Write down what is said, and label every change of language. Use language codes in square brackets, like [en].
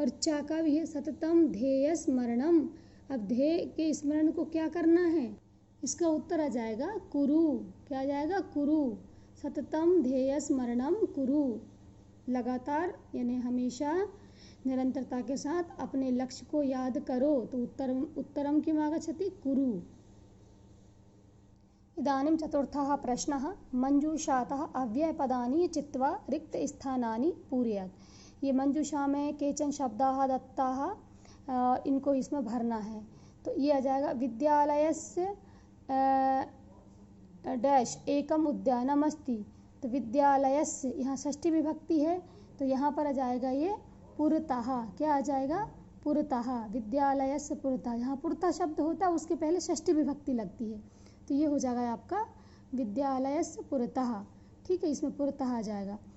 [hi] और चा का भी है सततम ध्येय स्मरणम, अब ध्येय के स्मरण को क्या करना है, इसका उत्तर आ जाएगा कुरु, क्या आ जाएगा कुरु, [sa] सततम ध्येय स्मरणम कुरु, [hi] लगातार यानी हमेशा निरंतरता के साथ अपने लक्ष्य को याद करो, तो [sa] उत्तरम किम आगच्छति कुरु। इदानीं चतुर्थः प्रश्नः मंजूषातः अव्ययपदानि चित्वा रिक्तस्थानानि पूरयेत्। [hi] ये मंजूषा में [sa] केचन शब्दाः दत्ताः, [hi] इनको इसमें भरना है। तो ये आ जाएगा विद्यालयस्य डैश एकम उद्यानम अस्ति, तो विद्यालयस्य यहाँ षष्ठी विभक्ति है, तो यहाँ पर आ जाएगा ये पुरतः, क्या आ जाएगा पुरतः, [sa] विद्यालयस्य पुरतः, [hi] यहाँ पुरतः शब्द होता है उसके पहले षष्ठी विभक्ति लगती है, तो ये हो जाएगा आपका विद्यालयस्य पुरतः, ठीक है, इसमें पुरतः आ जाएगा।